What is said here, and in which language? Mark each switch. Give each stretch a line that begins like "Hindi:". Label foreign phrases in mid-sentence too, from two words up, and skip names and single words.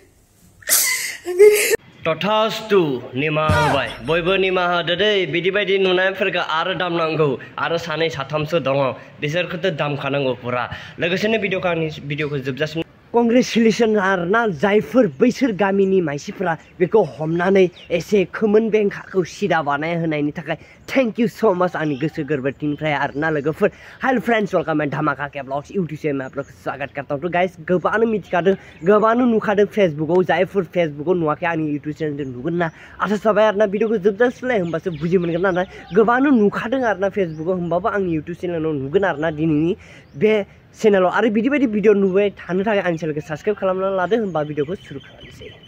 Bodo: तथास्तु निमाहा होबाय बयबो निमाहा होदो दै बिदि बायदि नुनायफोरखौ आरो दामनांगौ आरो सानै साथामसो दङ बिसोरखौथ' दामखानांगौ पुरा लोगोसेनो भिडिअखौ जोबजासिम कंग्रेचुलेसन आरोना जायफोर बैसोर गामिनि मानसिफोरा बेखौ हमनानै एसे खोमोन बेंखाखौ सिदा बानाय होनायनि थाखाय
English: thank you so much
Bodo: आंनि गोसो गोरबोनिफ्राय आरोना लोगोफोर
Hindi: हेलो फ्रेंड्स वेलकम एट धमाका के ब्लॉग्स यूट्यूब से मैं आप लोग स्वागत करता हूं।
Bodo: तो गाइस गोबानो मिथिखादों गोबानो नुखादों फेसबुकआव जायफोर फेसबुकआव नुवाखै आंनि
English: YouTube channel
Bodo: नुगोन ना आसा जाबाय आरोना भिडिअखौ जोबजासिमलाय होमबासो बुजि मोनगोन ना गोबानो नुखादों आरोना फेसबुकआव होमबाबो आंनि यूट्यूब चैनलाव नुगोन आरोना दिनैनि बे चैनलाव आरो बिदि बायदि भिडिअ नुबाय थानो थाखाय आंनि चैनलखौ साबस्क्राइब खालामना लादो होमबा भिडिअखौ सुरु खालामनोसै।